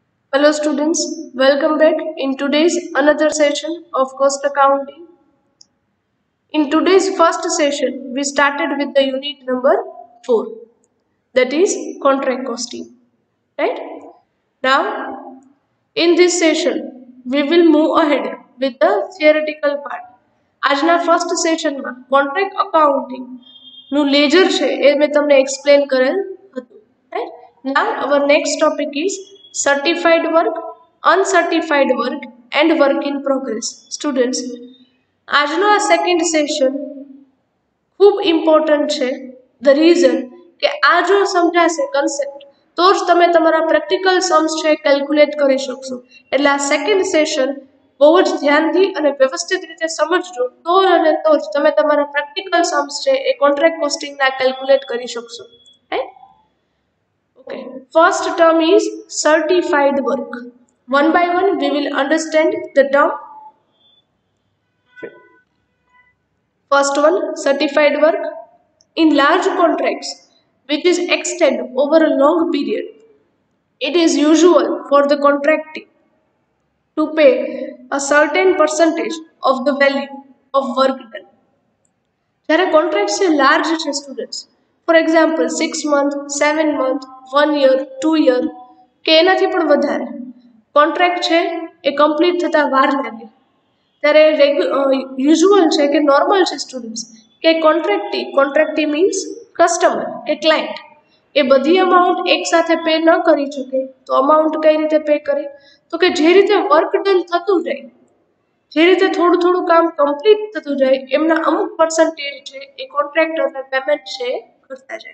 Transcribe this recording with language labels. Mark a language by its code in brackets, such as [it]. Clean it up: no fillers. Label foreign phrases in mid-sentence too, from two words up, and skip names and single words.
[en] Hello students, welcome back in today's another session of cost accounting. In today's first session, we started with the unit number 4, that is contract costing. Right? Now, in this session, we will move ahead with the theoretical part. [gu] આજના [en] first sessionમાં contract accounting [gu] નું લેજર છે એ મેં તમને એક્સપ્લેન કરેલ હતું. રાઈટ? [en] Now our next topic is certified work, uncertified work and work in progress. Students, [gu] આજનો આ [en] second session [gu] ખૂબ ઇમ્પોર્ટન્ટ છે. [en] the reason [gu] કે આ જો સમજાશે કન્સેપ્ટ તો જ તમે તમારા [en] practical sums [gu] છે કેલ્ક્યુલેટ કરી શકશો. એટલે આ [en] second session [gu] બહુ જ ધ્યાનથી અને વ્યવસ્થિત રીતે સમજજો તો અને તો જ તમે તમારા [en] practical sums [gu] છે એ [en] contract costingના [gu] કેલ્ક્યુલેટ કરી શકશો. રાઈટ? [en] Okay, first term is certified work. One by one we will understand the term. First one, certified work. In large contracts which is extend over a long period, it is usual for the contractee to pay a certain percentage of the value of work done. [gu] જ્યારે કોન્ટ્રાક્ટ છે લાર્જ છે સ્ટુડન્ટ્સ, [en] for example 6 month, 7 month, 1 year, 2 year [gu] કે એનાથી પણ વધારે કોન્ટ્રાક્ટ છે એ કમ્પ્લીટ થતા વાર લાગે ત્યારે યુઝ્યુઅલ છે કે નોર્મલ છે સ્ટુડન્ટ્સ કે [en] contractee means customer [gu] કે ક્લાયન્ટ એ બધી અમાઉન્ટ એકસાથે પે ન કરી શકે તો અમાઉન્ટ કઈ રીતે પે કરે તો કે જે રીતે [en] work done [gu] થતું જાય, જે રીતે થોડું થોડું કામ કમ્પ્લીટ થતું જાય એમના અમુક પર્સન્ટેજ છે એ [en] contractorને payment [gu] છે કરતા જાય.